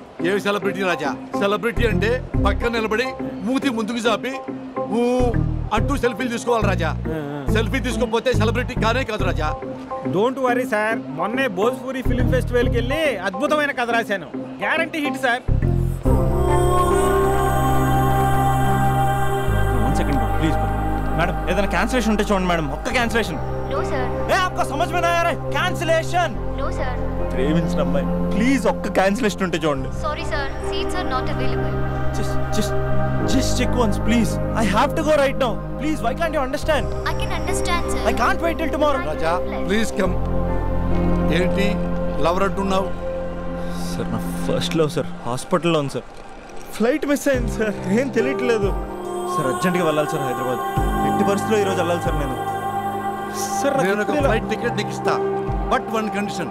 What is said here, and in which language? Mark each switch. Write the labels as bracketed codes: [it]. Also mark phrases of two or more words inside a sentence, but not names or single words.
[te] ఏమి సెలబ్రిటీ రాజా? సెలబ్రిటీ అంటే పక్కన నిలబడి మూతి ముందుకు చాపి అంటూ సెల్ఫీలు తీసుకోవాలి రాజా. సెల్ఫీ తీసుకోకపోతే సెలబ్రిటీ కానే కాదు రాజా. [en] don't worry [te] సార్, మొన్నే భోజ్పూరి ఫిల్మ్ ఫెస్టివల్కి వెళ్ళి అద్భుతమైన కథ రాశాను, [en] guarantee hit [te] సార్. [en] One second, please. [te] मैडम, ఏదైనా క్యాన్సిలేషన్ ఉంటే చూడండి మేడం, ఒక్క క్యాన్సిలేషన్. [en] No sir. [hi] ఏ आपको समझ में नहीं आ रहा है? कैंसिलेशन. [en] No sir. [te] ప్రేమించిన అమ్మాయి, ప్లీజ్ ఒక్క క్యాన్సిలేషన్ ఉంటే చూడండి. [en] Sorry sir, seats are not available. Just check once, please. I have to go right now. Please, why can't you understand? I can understand sir. I can't wait till tomorrow. [te] రాజా [en] please come. [te] ఏంటి లవర్ అంటున్నావు? సార్ నా [en] first love [te] సార్, హాస్పిటల్లో ఉంది సార్. [en] flight miss [te] అయింది సార్, ఏం తెలియట్లేదు సార్. అర్జెంట్గా వెళ్ళాలి సార్ హైదరాబాద్. ఎట్టి పరిస్థితిలో ఈరోజు వెళ్ళాలి సార్ నేను. సార్ నేను ఒక [en] flight ticket [te] నీకు ఇస్తా, [en] but 1 condition.